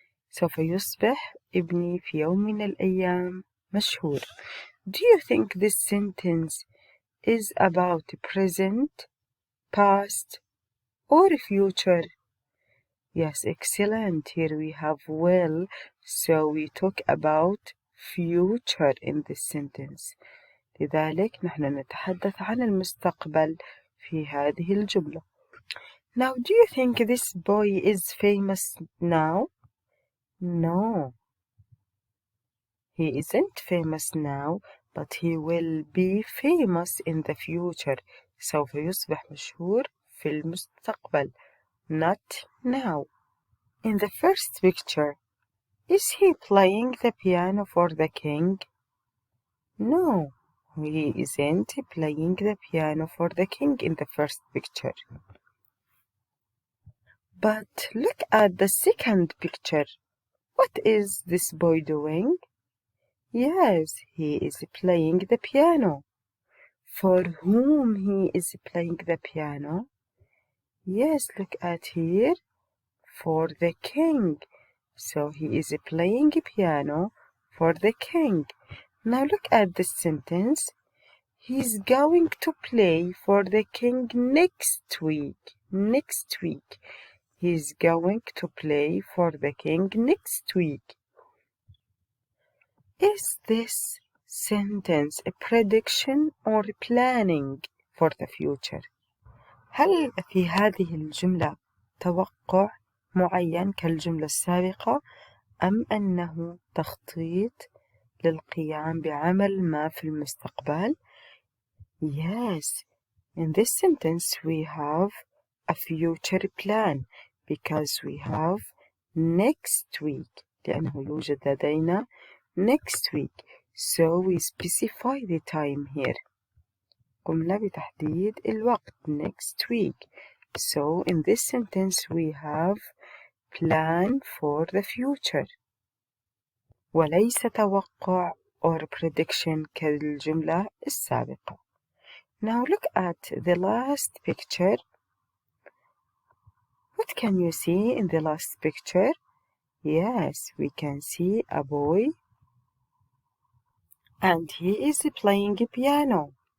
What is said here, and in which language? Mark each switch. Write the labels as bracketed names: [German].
[Arabic] سوف يصبح ابني في يوم من الأيام مشهور. [English] Do you think this sentence is about present, past, or future? Yes, excellent. Here we have will, so we talk about future in this sentence. [Arabic] لذلك نحن نتحدث عن المستقبل في هذه الجملة. [English] Now, do you think this boy is famous now? No. He isn't famous now, but he will be famous in the future. [Arabic] سوف يصبح مشهور في المستقبل. [English] Not now. In the first picture, is he playing the piano for the king? No, he isn't playing the piano for the king in the first picture. But look at the second picture. What is this boy doing? Yes, he is playing the piano. For whom he is playing the piano? Yes, look at here. For the king. So he is playing piano for the king. Now look at this sentence. He's going to play for the king next week. Next week. He's going to play for the king next week. Is this sentence a prediction or planning for the future? [Arabic] هل في هذه الجملة توقع معين كالجملة السابقة أم أنه تخطيط للقيام بعمل ما في المستقبل؟ [English] Yes, in this sentence we have a future plan because we have next week [Arabic] لأنه يوجد لدينا [English] next week. So we specify the time here. [Arabic] قمنا بتحديد الوقت [English] next week. So in this sentence we have plan for the future. [Arabic] وليس توقع [English] or prediction [Arabic] كالجملة السابقة. [English] Now look at the last picture. What can you see in the last picture? Yes, we can see a boy and he is playing a piano.